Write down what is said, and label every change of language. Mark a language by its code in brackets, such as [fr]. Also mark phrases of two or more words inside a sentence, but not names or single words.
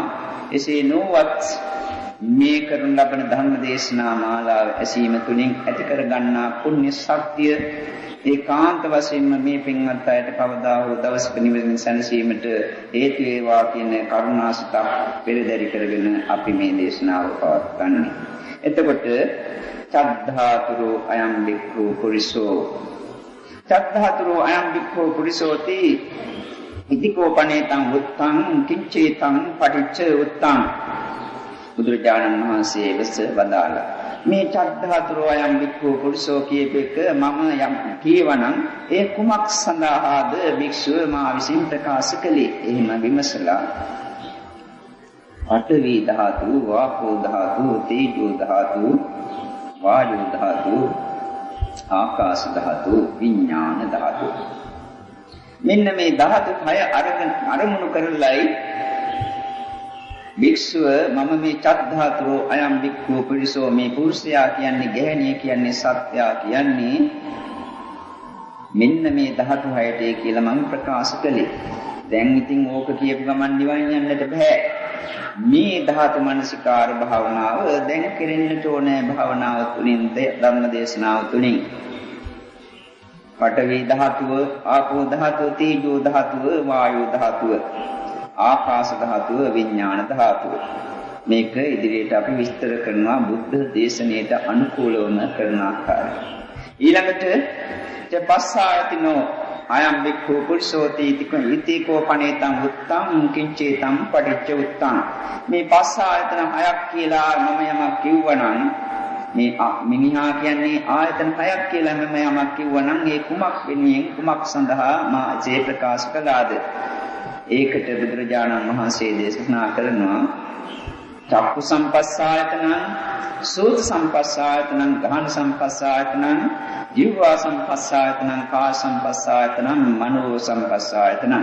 [si] එසේ නොවත් මේ කරන ලබන ධර්ම දේශනා මාලාව ඇසීම තුළින් ඇති කර ගන්නා පුණ්‍ය ශක්තිය ඒකාන්ත වශයෙන්ම මේ පින්වත් අයට කවදා හෝ දවසක නිවන සැනසීමට හේතු වේවා කියන කරුණාසිත පෙරදරි කරගෙන අපි මේ දේශනාව පවත්වන්නේ. [pi] එතකොට චද්ධාතුරු අයම් බික්ඛු පුරිසෝ. චද්ධාතුරු අයම් බික්ඛු පුරිසෝති ඉතිකෝපනේතං උත්තං කිච්චේතං පටිච්ච උත්තං. [si] බුදුරජාණන් වහන්සේ වෙස වදාළා. මේ [pi] චද්ධාතුරු අයම් බික්ඛු පුරුෂෝ [si] කියපේක මම යම් කියවනම් ඒ කුමක් සඳහාද භික්ෂුව මා විසින් ප්‍රකාශ කළේ? එහෙම විමසලා පඨවි ධාතු, වාපෝ ධාතු, තේජෝ ධාතු, වායු ධාතු, ආකාශ ධාතු, විඥාන ධාතු. මෙන්න මේ ධාතු 6 අරමුණු කරලයි භික්ෂුව මම මේ [pi] චද්ධාතුරු අයම් භික්ඛු පුරිසෝ [si] මේ පුරුෂයා කියන්නේ ගැහණිය කියන්නේ සත්‍යා කියන්නේ මෙන්න මේ ධාතු හයටේ කියලා මම ප්‍රකාශ කළේ. දැන් ඉතින් ඕක කියපු ගමන් නිවන් යන්නට බෑ. මේ ධාතු මනසිකාර භාවනාව දැන් කෙරෙන්නට ඕනේ භාවනාව තුළින් ධර්ම දේශනාව තුළින්. පඨවි ධාතුව, ආපෝ ධාතුව, තේජෝ ධාතුව, වායෝ ධාතුව, ආකාශ ධාතුව, විඥාන ධාතුව. මේක ඉදිරියට අපි විස්තර කරනවා බුද්ධ දේශනාවට අනුකූලවම කරන ආකාරය. [pi] ඊළඟට පස්සායතිනෝ අයම් වික්ඛු පුරිසෝති ඉතිකෝ පනේතං උත්තං කිංචේතං පටිච්ච උත්තං. [si] මේ පස්සායතන හයක් කියලා මම යමක් කිව්වනම් මේ මිනිහා කියන්නේ ආයතන හයක් කියලා මම යමක් කිව්වනම් ඒ කුමක් වෙනුවෙන් කුමක් සඳහා මා ඒ ප්‍රකාශ කළාද? ඒකට බුදුරජාණන් වහන්සේ දේශනා කරනවා [pi] චක්කු සම්පස්සායතනං, සෝත සම්පස්සායතනං, ගාහන සම්පස්සායතනං, ජීවා සම්පස්සායතනං, කාය සම්පස්සායතනං, මනෝ සම්පස්සායතනං.